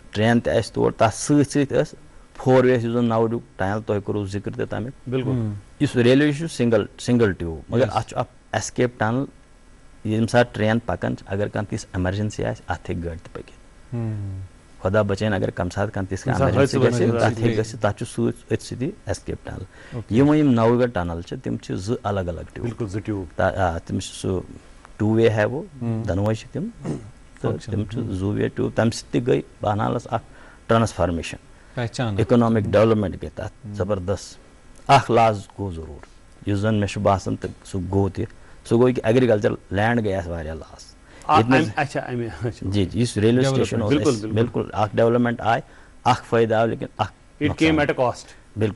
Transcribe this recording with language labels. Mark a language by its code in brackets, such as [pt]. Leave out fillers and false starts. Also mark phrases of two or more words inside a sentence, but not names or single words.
[ks] ٹرین تہِ اسہِ تور تتھ سۭتۍ سۭتۍ ٲس 4 وے یُس زن نوڈیُک ٹنل تۄہہِ کوٚروٕ ذِکر تہِ تمیُک بالکل یُس ریلوے چھُ [en] single tube [ks] مگر اتھ چھُ اکھ [en] escape tunnel [ks] ییٚمہِ ساتہٕ ٹرین پکان چھِ اگر کانٛہہ تِژھ ایمرجنسی آسہِ اتھ ہیٚکہِ گٲڑۍ تہِ پٔکِتھ خۄدا بچٲیِن اگر کمہِ ساتہٕ کانٛہہ تِژھ کانٛہہ ایمرجنسی گژھِ تتھ ہیٚکہِ گٔژھِتھ تتھ چھُ سۭتۍ أتھۍ سۭتی [en] escape tunnel [ks] یِم وۄنۍ یِم نوگڑھ ٹنل چھِ تِم چھِ 2 الگ الگ ٹیوٗب آ تِم چھِ سُہ 2 وے [ur] ہے وہ [ks] دۄنوے چھِ تِم تہٕ تِم چھِ 2 [en] way tube [ks] تمہِ سۭتۍ تہِ گٔے بانہالس اکھ ٹرانسفارمیشن [en] economic development [ks] گٔے تتھ زبردست اکھ لاز گوٚو ضروٗر یُس زن مےٚ چھُ باسان تہٕ سُہ گوٚو تہِ سُہ گوٚو کہِ [en] agriculture land [ks] گٔے اَسہِ واریاہ لاس جی یُس ریلوے سٹیشن اوس بالکل اکھ ڈیولپمنٹ آیہِ اکھ فٲیدٕ آو لیکن اکھ بالکل